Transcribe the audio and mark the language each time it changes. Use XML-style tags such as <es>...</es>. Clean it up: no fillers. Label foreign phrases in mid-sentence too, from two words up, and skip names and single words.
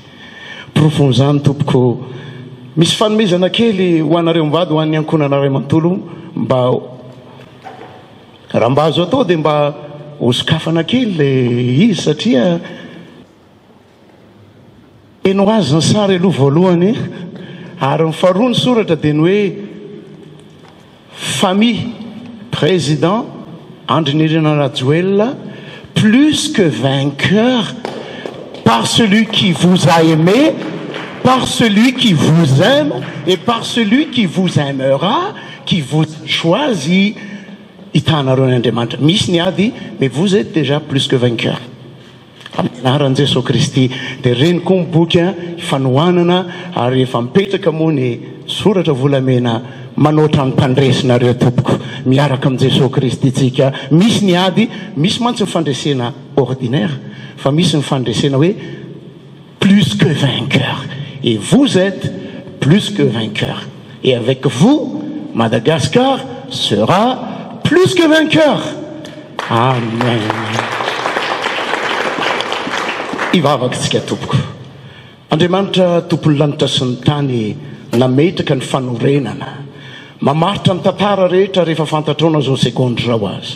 <mg>Profon'izany tompoko misy fanomezana kely ho anareo mivady ho an'ny ankonana ray manontolo mba raha mba azo atao dia mba hosokafana kely le izy satria eno azy ny sary aloha voalohany ary ny faharoa ny soratra dia ny hoe</mg> <fr>famille président Andry Nirina Rajoelina plus que vainqueur par celui qui vous a aimé, par celui qui vous aime et par celui qui vous aimera, qui vous choisit.</fr> <mg>Itanareo Andriamanitra misy ny ady</mg> <fr>mais vous êtes déjà plus que vainqueur</fr> <mg>amin'ny anaran'i Jesosy Kristy. Dia reny koa miboky fanohanana ary efa mipetraka moa ny soratra volamena manoatra ny mpandresinareo tompoko miaraka amin'i Jesosy Kristy tsika. Misy ny ady, misy mantsy ny fandresena ordinaire fa misy ny fandresena hoe</mg> <fr>plus que vainqueur, et vous êtes plus que vainqueur, et avec vous Madagascar sera plus que vainqueur.</fr> <mg>Amen. Ivavakantsika tompoko. Andriamanitra tompon'ny lanitra sy ny tany nametraka ny fanorenana mamaritra ny tantara rehetra rehefa fantatrao zao sekondy zao azy.</mg>